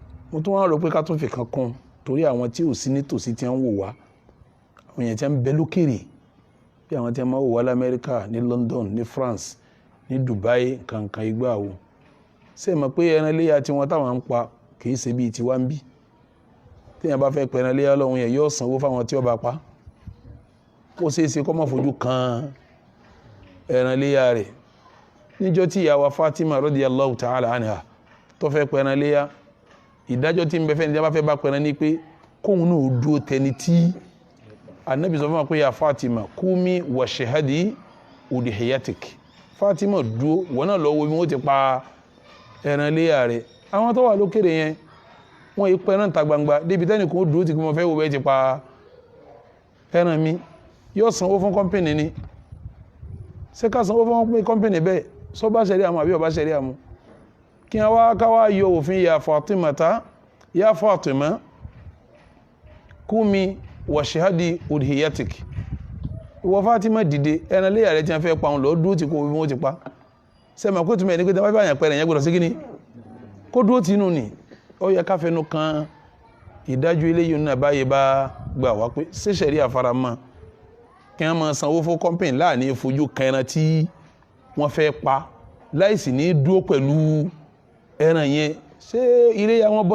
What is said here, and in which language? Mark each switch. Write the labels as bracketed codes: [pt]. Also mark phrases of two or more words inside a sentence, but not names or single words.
[yo] mo tún wá rò pé ká tún fi kan kún torí àwọn tí ò sí nítòsí tí wọ́n wò wá àwọn èèyàn tí wọ́n bẹ lókèrè bí àwọn tí wọ́n máa wò wá lamẹ́ríkà ní London ní France ní Dubai kankan igbá wo ṣé mọ̀ pé ẹran iléyà tí wọ́n táwọn ń pa kì í ṣe bíi tiwa ń bí téèyàn bá fẹ́ pẹran iléyà lọ́hùn yẹn yóò sanwó fáwọn tí ó bá pa ó ṣeé ṣe kó má fojú kan ẹran iléyà rẹ̀ níjọ́ tí ìyá wa Fatima [ar] رضي الله تعالى عنها [yo] tó fẹ́ pẹran iléyà ìdájọ́ tí ń bẹ fẹ́ ní bá fẹ́ bá pẹran ní pé kóhun náà dúró tẹni tí Ànábì sọ fún wa pé [ar] يا فاطمة قومي واشهدي أضحيتك [yo] Fatima dúró wọn náà lọ wo bí wọ́n ti pa ẹran iléyà rẹ̀ àwọn tó wà lókèrè yẹn wọ́n yí pẹran ta gbangba débi tẹ́nì kò dúró tí kò mọ̀ fẹ́ wo bẹ́ẹ̀ ti pa ẹran mi yóò sanwó fún kọ́mpìnì ni ṣé ká sanwó fún kọ́mpìnì bẹ́ẹ̀ sọ bá ṣẹ̀rí àmọ́ àbí ọba ṣẹ̀rí àmọ́ kí wọ́n wá káwá yọ òfin [ar] يا فاطمة قومي واشهدي أضحيتك [yo] ìwọ Fatima dìde ẹran iléyà rẹ̀ tí wọ́n fẹ́ pa òun lọ dúró tí kò bí wọ́n ti pa sẹ́mi kó tún mẹ́ ní pé tí wọ́n bá yàn pẹ̀rẹ̀ yẹn gbọ́dọ̀ sí kíní kó dúró tínú ni ó yẹ káfẹ́nu kan ìdájọ́ eléyìí náà báyé bá gbà wá pé ṣẹ́ṣẹ̀rí àfaramọ́ kí wọ́n máa sanwó fún kọ́mpìn láàní fojú kan ẹran tí wọ́n fẹ́ pa láìsí ní dúró pẹ̀lú ẹran yẹn ṣé iléyá wọn bọ́